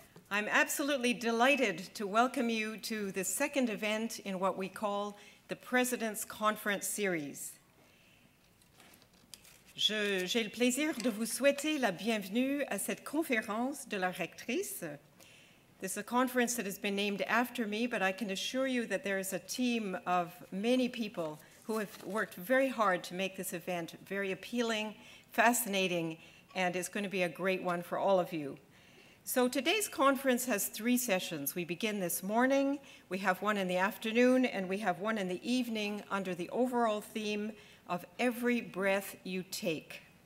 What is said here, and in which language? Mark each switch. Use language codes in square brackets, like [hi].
[en] I'm absolutely delighted to welcome you to the second event in what we call the President's Conference Series. [fr] J'ai le plaisir de vous souhaiter la bienvenue à cette conférence de la rectrice. [en] This is a conference that has been named after me, but I can assure you that there is a team of many people who have worked very hard to make this event very appealing, fascinating, and it's going to be a great one for all of you. So today's conference has 3 sessions. We begin this morning, we have one in the afternoon, and we have one in the evening under the overall theme of Every Breath You Take.